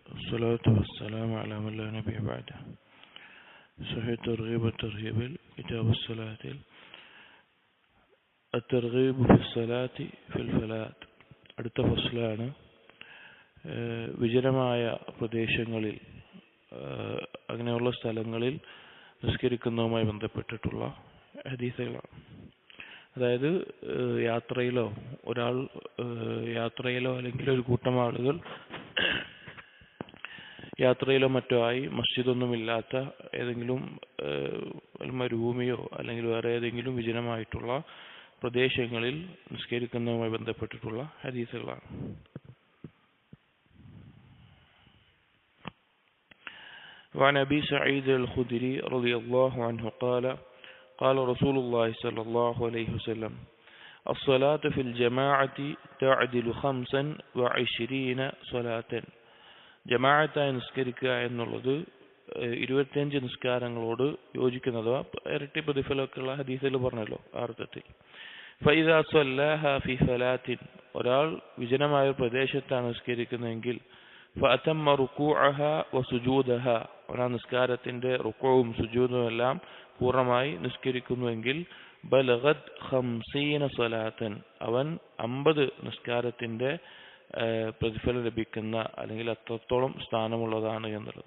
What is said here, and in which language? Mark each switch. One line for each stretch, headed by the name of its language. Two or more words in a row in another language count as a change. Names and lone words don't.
Arabic: والصلاة والسلام على من لا نبي بعده. صحيح الترغيب والترهيب كتاب الصلاة الترغيب في الصلاة في الفلاة.
Malayalam: അടുത്ത ഫസ്ലാണ് വിജനമായ പ്രദേശങ്ങളിൽ അങ്ങനെയുള്ള സ്ഥലങ്ങളിൽ നിസ്കരിക്കുന്നതുമായി ബന്ധപ്പെട്ടിട്ടുള്ള ഹദീസുകളാണ്. അതായത് യാത്രയിലോ അല്ലെങ്കിൽ ഒരു കൂട്ടം ആളുകൾ യാത്രയിലോ മറ്റോ ആയി മസ്ജിദൊന്നുമില്ലാത്ത ഏതെങ്കിലും മരുഭൂമിയോ അല്ലെങ്കിൽ വേറെ ഏതെങ്കിലും വിജനമായിട്ടുള്ള പ്രദേശങ്ങളിൽ നിസ്കരിക്കുന്നതുമായി ബന്ധപ്പെട്ടിട്ടുള്ള ഹദീസുകളാണ്.
Arabic: وعن أبي سعيد الخدري رضي الله عنه قال قال رسول الله صلى الله عليه وسلم الصلاة في الجماعة تعدل 25 صلاة.
Malayalam: ജമാഅത്തായി നിസ്കരിക്കുക എന്നുള്ളത് 25 നിസ്കാരങ്ങളോട് യോജിക്കുന്നതോ ഇരട്ടി പ്രതിഫലമൊക്കെയുള്ള ഹദീസിൽ പറഞ്ഞല്ലോ അർത്ഥത്തിൽ.
Arabic: فإذا صلاها في فلاة,
Malayalam: ഒരാൾ വിജനമായ പ്രദേശത്താണ് നിസ്കരിക്കുന്നതെങ്കിൽ
Arabic: فأتم ركوعها وسجودها,
Malayalam: ഒരാൾ നിസ്കാരത്തിന്റെ റുകൂഉം സുജൂദും എല്ലാം പൂർണ്ണമായി നിസ്കരിക്കുന്നുവെങ്കിൽ
Arabic: بلغت 50 صلاة,
Malayalam: അവൻ 50 നിസ്കാരത്തിന്റെ പ്രതിഫലം ലഭിക്കുന്ന അല്ലെങ്കിൽ അത്രത്തോളം സ്ഥാനമുള്ളതാണ് എന്നുള്ളത്.